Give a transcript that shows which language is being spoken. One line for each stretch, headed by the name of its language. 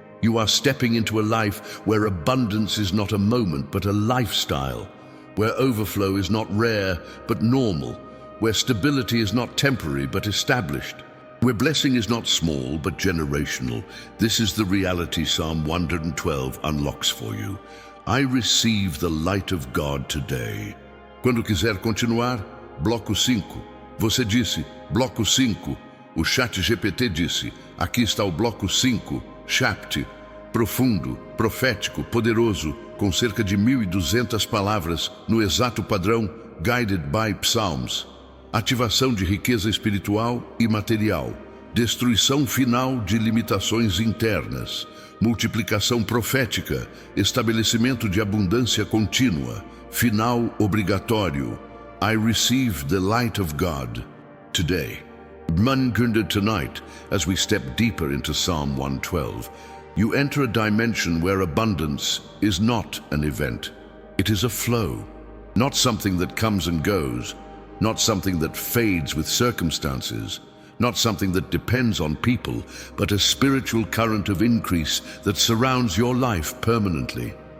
English: You are stepping into a life where abundance is not a moment but a lifestyle, where overflow is not rare but normal, where stability is not temporary but established, where blessing is not small but generational. This is the reality Psalm 112 unlocks for you. I receive the light of God today.
Portuguese: Quando quiser continuar, bloco 5. Você disse, bloco 5. O chat GPT disse, aqui está o bloco 5. Chat, profundo, profético, poderoso, com cerca de 1.200 palavras, no exato padrão,
English: guided by Psalms.
Portuguese: Ativação de riqueza espiritual e material. Destruição final de limitações internas. Multiplicação profética, estabelecimento de abundância contínua, final obrigatório.
English: I receive the light of God today. Mankunde tonight, as we step deeper into Psalm 112, you enter a dimension where abundance is not an event. It is a flow, not something that comes and goes, not something that fades with circumstances, not something that depends on people, but a spiritual current of increase that surrounds your life permanently.